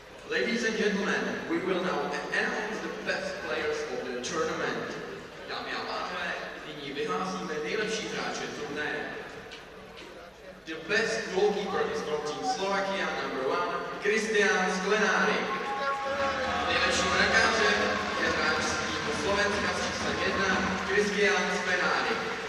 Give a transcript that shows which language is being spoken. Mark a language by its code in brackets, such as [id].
[en] Ladies and gentlemen, we will now announce the best players of the tournament. [cs] Dámy a pánové, nyní vyhlásíme nejlepší hráče turnaje. [en] The best goalkeeper is from Team Slovakia #1, Kristián Sklenárik. [cs] Nejlepším brankářem je hráč z týmu Slovenska s číslem 1, Kristián Sklenárik.